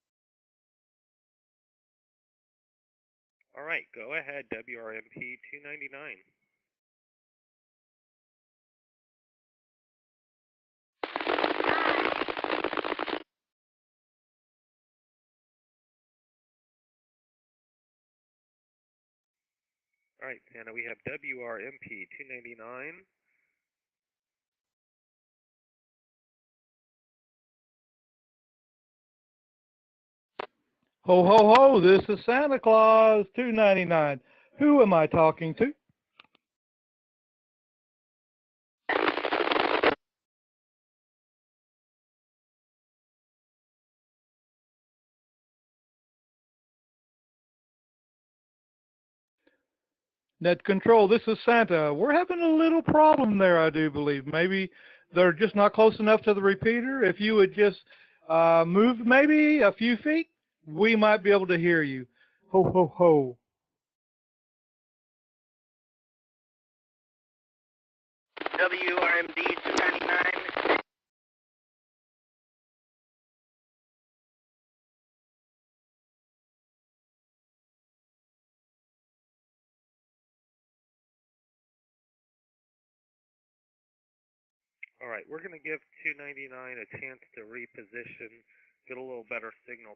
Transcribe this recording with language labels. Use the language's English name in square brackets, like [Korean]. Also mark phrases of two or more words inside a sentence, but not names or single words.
[English] All right, go ahead, WRMP 299. All right, Santa, we have WRMP 299. Ho, ho, ho, this is Santa Claus 299. Who am I talking to? Net Control, this is Santa. We're having a little problem there, I do believe. Maybe they're just not close enough to the repeater. If you would just move maybe a few feet, we might be able to hear you. Ho, ho, ho. WRMD 299. All right, we're going to give 299 a chance to reposition, get a little better signal.